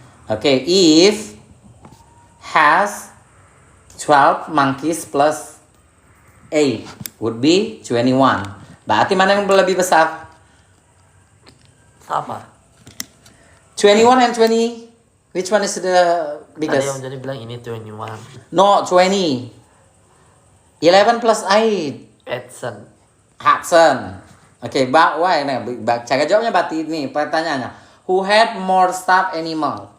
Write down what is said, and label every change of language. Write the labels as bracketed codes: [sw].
[en] Okay, if has 12 monkeys plus 8 would be 21. [id] Berarti mana yang lebih besar? Sama. [en] 21 and 20. Which one is the [id] Tadi [en] biggest? [id] Om Joni bilang ini 21. [en] No, 20. 11 plus 8. Hudson. Oke, why? [id] Nah, cara jawabnya berarti ini pertanyaannya. [en] Who had more stuffed animal?